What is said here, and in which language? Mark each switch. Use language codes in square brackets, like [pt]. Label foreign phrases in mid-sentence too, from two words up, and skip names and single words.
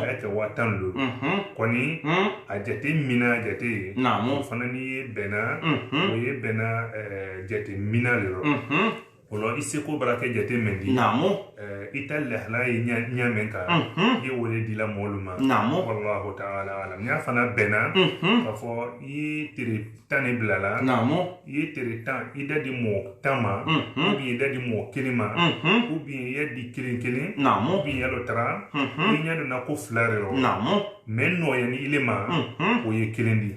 [man] a y'a kɛ 15 kɔni a jate mina jate ye Namo. o fana ni ye bɛnna o ye bɛnna jate mina le rɔ o la i seko bara kɛ jate min di Namo. i ta lahala ye ɲa min kan i ye wele dila mɔɔlu ma Namo. wallahu ta'ala alam n'a fana bɛnna k'a fɔ i ye tere 10 ne bilala Namo. i ye tere 10 i da di mɔɔ 10 ma [fr] ou bien [man] i da di mɔɔ 1 ma [fr] ou bien [man] i y'a di kelen Namo. ou bien yalo tara i ɲa donna ko 2 de rɔ Namo. mais nɔɔya ni ile ma o ye 1 di